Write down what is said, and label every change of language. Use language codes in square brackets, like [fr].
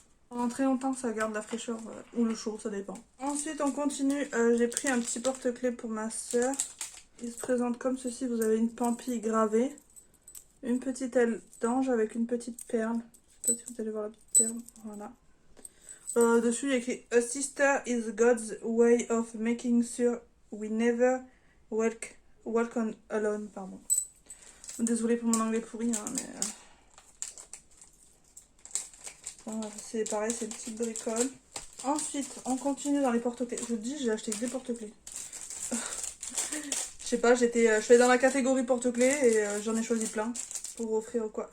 [fr] Pendant très longtemps, ça garde la fraîcheur ou le chaud, ça dépend. Ensuite, on continue. J'ai pris un petit porte-clés pour ma soeur. Il se présente comme ceci. Vous avez une pampille gravée. Une petite aile d'ange avec une petite perle. Je sais pas si vous allez voir la petite perle. Voilà. Dessus, il y a écrit [en] A sister is God's way of making sure we never walk on alone. [fr] Pardon. Désolée pour mon anglais pourri, hein, mais. Voilà, c'est pareil, c'est une petite bricole. Ensuite, on continue dans les porte-clés. Je vous dis, j'ai acheté que des porte-clés. Je sais pas, je suis dans la catégorie porte-clés et j'en ai choisi plein pour offrir quoi.